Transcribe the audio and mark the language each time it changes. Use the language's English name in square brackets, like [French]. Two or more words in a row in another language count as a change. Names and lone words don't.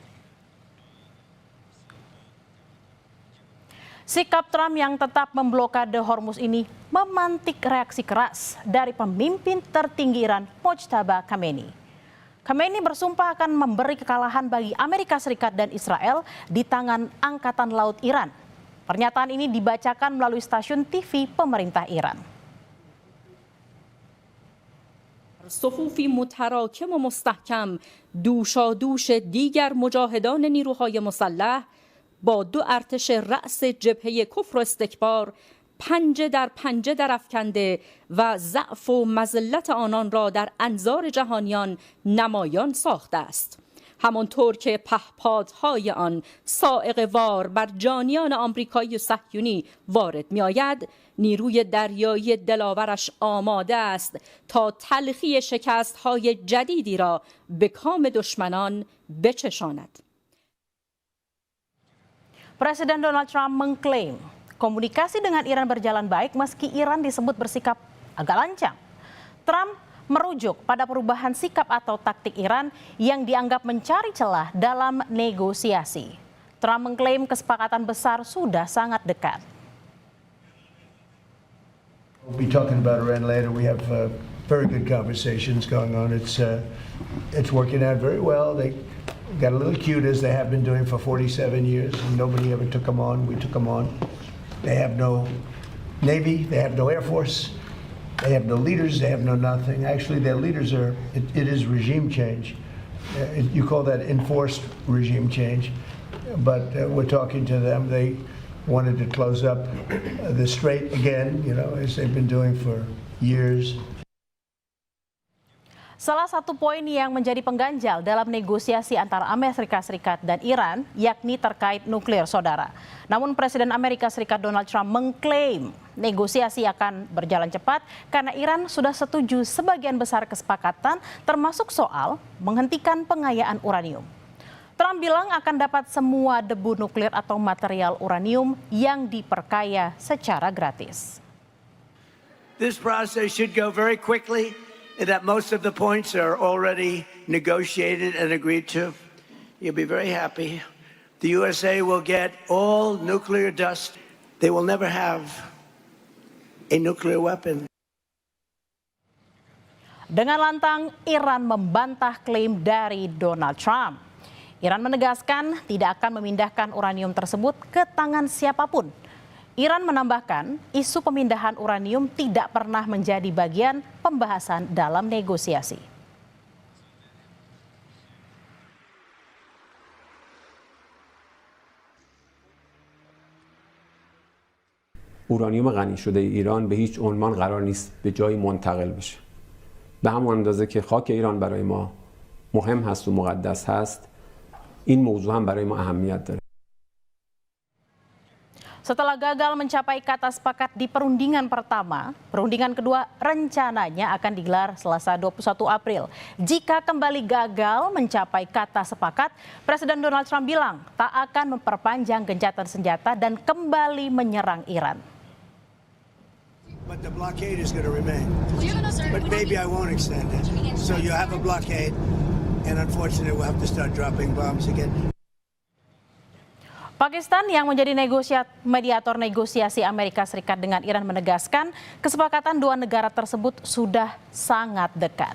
[Indonesian] Sikap Trump yang tetap memblokade Hormuz ini memantik reaksi keras dari pemimpin tertinggi Iran, Mojtaba Khamenei. Khamenei bersumpah akan memberi kekalahan bagi Amerika Serikat dan Israel di tangan Angkatan Laut Iran. Pernyataan ini dibacakan melalui stasiun TV pemerintah Iran. [Persian] صفوف متراکم و مستحکم دوشادوش دیگر مجاهدان نیروهای مسلح با دو ارتش رأس جبهه کفر و استکبار پنجه در افکنده و ضعف و مذلت آنان را در انظار جهانیان نمایان ساخته است. همانطور که پهپادهای آن صاعقه وار بر جانیان آمریکایی و صهیونی وارد می آید، نیروی دریایی دلاورش آماده است تا تلخی شکست‌های جدیدی را به کام دشمنان بچشاند. [Indonesian] Presiden Donald Trump mengklaim komunikasi dengan Iran berjalan baik meski Iran disebut bersikap agak lancang. Trump merujuk pada perubahan sikap atau taktik Iran yang dianggap mencari celah dalam negosiasi. Trump mengklaim kesepakatan besar sudah sangat dekat. [English] We'll be talking about Iran later. We have very good conversations going on. It's working out very well. They got a little cute as they have been doing for 47 years. And nobody ever took them on. We took them on. They have no Navy. They have no Air Force. They have no leaders. They have no nothing. Actually, their leaders are, it is regime change. You call that enforced regime change. But we're talking to them. They wanted to close up the strait again, as they've been doing for years. [Indonesian] Salah satu poin yang menjadi pengganjal dalam negosiasi antara Amerika Serikat dan Iran yakni terkait nuklir, saudara. Namun Presiden Amerika Serikat Donald Trump mengklaim negosiasi akan berjalan cepat karena Iran sudah setuju sebagian besar kesepakatan termasuk soal menghentikan pengayaan uranium. Trump bilang akan dapat semua debu nuklir atau material uranium yang diperkaya secara gratis. [English] This process should go very quickly. That most of the points are already negotiated and agreed to. You'll be very happy. The USA will get all nuclear dust. They will never have a nuclear weapon. [Indonesian] Dengan lantang, Iran membantah klaim dari Donald Trump. Iran menegaskan tidak akan memindahkan uranium tersebut ke tangan siapapun. Iran menambahkan isu pemindahan uranium tidak pernah menjadi bagian pembahasan dalam negosiasi. [Persian] اورانیوم غنی شده ایران به هیچ عنوان قرار نیست به جایی منتقل بشه. به همون اندازه که خاک ایران برای ما مهم هست و مقدس هست، این موضوع هم برای ما اهمیت داره. [Indonesian] Setelah gagal mencapai kata sepakat di perundingan pertama, perundingan kedua rencananya akan digelar Selasa 21 April. Jika kembali gagal mencapai kata sepakat, Presiden Donald Trump bilang tak akan memperpanjang gencatan senjata dan kembali menyerang Iran. [English] But the blockade is going to remain. But maybe I won't extend it. So you have a blockade, and unfortunately we'll have to start dropping bombs again. [Indonesian] Pakistan yang menjadi mediator negosiasi Amerika Serikat dengan Iran menegaskan kesepakatan dua negara tersebut sudah sangat dekat.